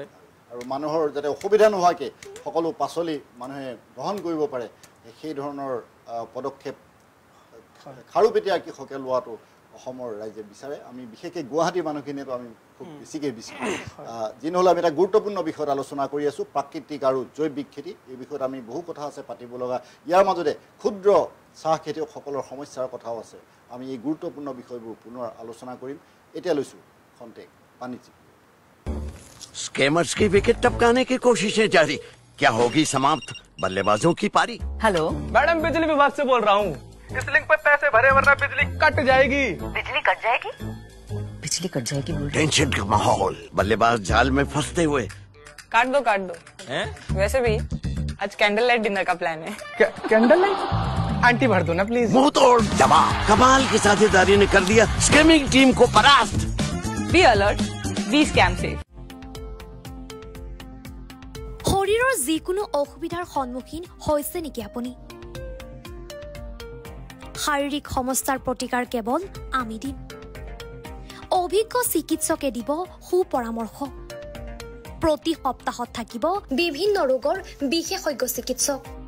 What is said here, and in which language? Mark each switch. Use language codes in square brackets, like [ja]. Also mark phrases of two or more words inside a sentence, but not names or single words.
[as] আৰু মানুহৰ যাতে অসুবিধা নোহোৱাকৈ সকলো পাচলি মানুহে গ্ৰহণ কৰিব পাৰে সেই ধৰণৰ পদক্ষেপ খাৰুপেটীয়া কৃষকে লোৱাটো অসমৰ ৰাইজে বিচাৰে আমি বিশেষকৈ গুৱাহাটী মানুহখিনিয়েতো আমি খুব বেছিকৈ বিচাৰোঁ যি নহ'লে আমি এটা গুৰুত্বপূৰ্ণ বিষয়ত আলোচনা কৰি আছোঁ প্ৰাকৃতিক আৰু জৈৱিক খেতি এই বিষয়ত আমি বহু কথা আছে পাতিব লগা ইয়াৰ মাজতে ক্ষুদ্ৰ চাহ খেতিয়কসকলৰ সমস্যাৰ কথাও আছে আমি এই গুৰুত্বপূৰ্ণ বিষয়বোৰ পুনৰ আলোচনা কৰিম এতিয়া লৈছোঁ খন্তেক বাণিজ্যিক [hi] स्कैमर्स की विकेट टपकाने की कोशिशें जारी क्या होगी समाप्त बल्लेबाजों की पारी हेलो मैडम बिजली विभाग से बोल रहा हूँ इस लिंक पे पैसे भरे वरना बिजली कट जाएगी बिजली कट जाएगी बिजली कट जाएगी बोल टेंशन का माहौल बल्लेबाज जाल में फंसते हुए काट दो वैसे भी आज [en] candle light dinner [hi] का प्लान है [en] candle light [hi] आंटी भर दो ना प्लीज मुंह तोड़ जवाब कमाल की साझेदारी ने कर दिया स्कैमिंग टीम को परास्त [en] be alert [hi] बी स्कैम से [as] শৰীৰৰ যিকোনো অসুবিধাৰ সন্মুখীন হৈছে নেকি আপুনি শাৰীৰিক সমস্যাৰ প্ৰতিকাৰ কেৱল আমি দিম অভিজ্ঞ চিকিৎসকে দিব সুপৰামৰ্শ প্ৰতি সপ্তাহত থাকিব বিভিন্ন ৰোগৰ বিশেষজ্ঞ চিকিৎসক